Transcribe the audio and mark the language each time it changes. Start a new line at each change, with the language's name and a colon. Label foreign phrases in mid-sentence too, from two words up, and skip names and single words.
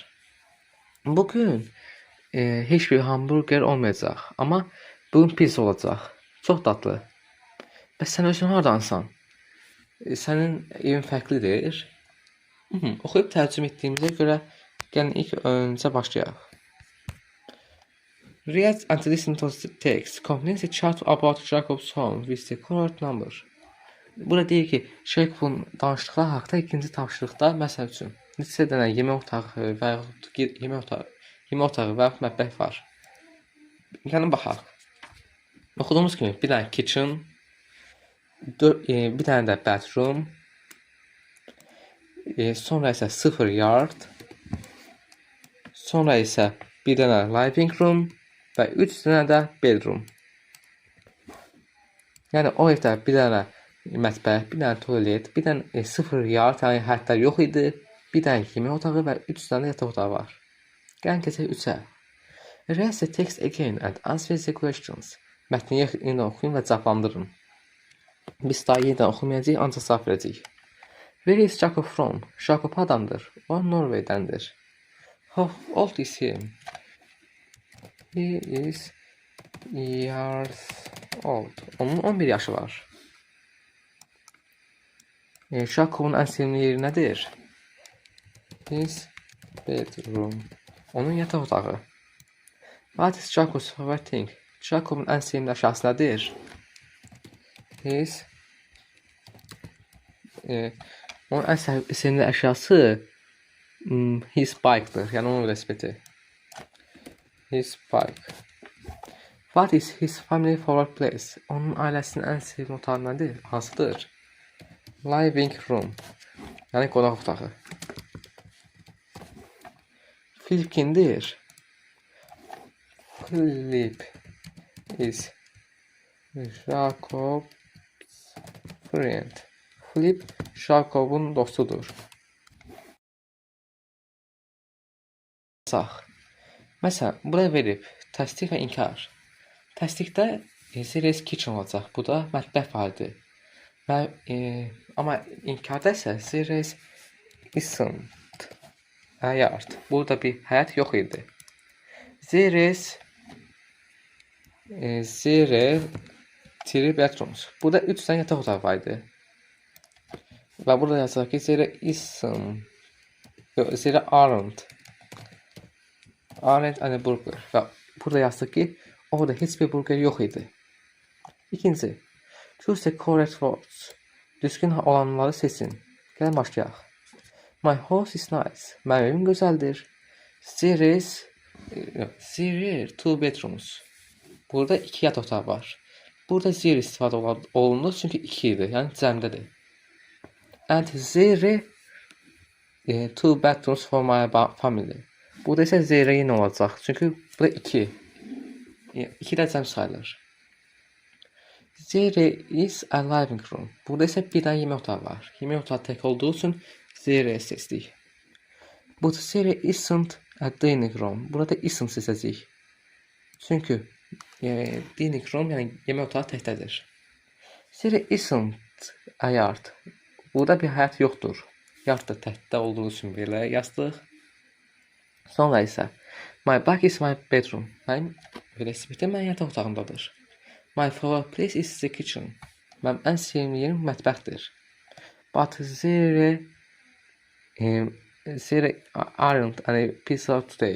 Azerbaijani: Bugün heç bir hamburger olmayacaq, amma bugün pizza olacaq. Çox dadlı. Bəs sən özün hardansan? Sənin evin fərqlidir. Oxuyub tərcümə etdiyimizə görə gəlin ilk öncə başlayaq.
English: Read and listen to the text. Complete the chart about Jacob's home with the correct number.
Azerbaijani: Burada deyir ki, Jacob'un danışdıqları haqqında ikinci tapşırıqda məsəl üçün neçə dənə yemək otağı və yemək otağı və mətbəx var. Gəlin baxaq. Oxuduğumuz kimi bir dənə kitchen, bir dənə də bathroom, sonra isə 0 yard, sonra isə bir dənə
English: living room
Azerbaijani: və 3 dənə də bedroom. Yəni o evdə bir dənə mətbəx, bir dənə tualet, bir dənə 0 yard, yəni həyətlər yox idi, bir dənə yemək otağı və 3 dənə yataq otağı var. Gəlin keçək 3-ə.
English: Read the text again and answer the questions.
Azerbaijani: Mətni yenə oxuyun və cavablandırın. Biz daha yenidən oxumayacağıq, ancaq cavab verəcəyik.
English: Where is Jacob from?
Azerbaijani: Jacob adamdır. O Norveydəndir.
English: How old is he? He is years old.
Azerbaijani: Onun 11 yaşı var. Jacob'un ən sevimli yeri nədir?
English: His bedroom.
Azerbaijani: Onun yataq otağı.
English: What is Jacob's favorite thing?
Azerbaijani: Jacob'un ən sevimli əşyası nədir? Onun ən sevimli əşyası
English: his bike'dır.
Azerbaijani: Yəni onun velosipedi.
English: His bike. What is his family favorite place?
Azerbaijani: Onun ailəsinin ən sevimli otağı nədir? Hansıdır?
English: Living room.
Azerbaijani: Yəni qonaq otağı. Philip kimdir?
English: Philip is Jacob's friend.
Azerbaijani: Philip Jacob'un dostudur. Məsələn, buraya verib təsdiq və inkar. Təsdiqdə
English: there is kitchen
Azerbaijani: olacaq. Bu da mətbəx fəalidir. Amma inkarda isə
English: there isn't a yard.
Azerbaijani: Burada bir həyat yox idi.
English: There three bedrooms.
Azerbaijani: Burada 3 tane yataq otağı var idi. Və burada yazılır ki,
English: there aren't any burger.
Azerbaijani: Və burada yazılır ki, orada heç bir burger yox idi. İkinci,
English: choose the correct words.
Azerbaijani: Düzgün olanları seçin. Gəlin başlayaq.
English: My house is nice.
Azerbaijani: Mənim evim gözəldir.
English: There are two bedrooms.
Azerbaijani: Burada 2 yataq otağı var. Burada there istifadə olunur çünki 2 idi. Yəni cəmdədir.
English: And there are two bedrooms for my family.
Azerbaijani: Burada isə there yenə olacaq. Çünki burada 2. 2 də cəm sayılır.
English: There is a living room.
Azerbaijani: Burada isə bir dənə yemək otağı var. Yemək otağı tək olduğu üçün there seçdik.
English: But there isn't a dining room.
Azerbaijani: Burada isn't seçəcəyik. Çünki
English: dining room,
Azerbaijani: yəni yemək otağı təkdədir.
English: There isn't a yard.
Azerbaijani: Burada bir həyat yoxdur. Yard da təkdə olduğu üçün belə yazdıq. Sonra isə
English: my bike is my bedroom.
Azerbaijani: Mənim velosipedim mənim yataq otağımdadır.
English: My favorite place is the kitchen.
Azerbaijani: Mənim ən sevimli yerim mətbəxdir.
English: But there aren't any pizza today.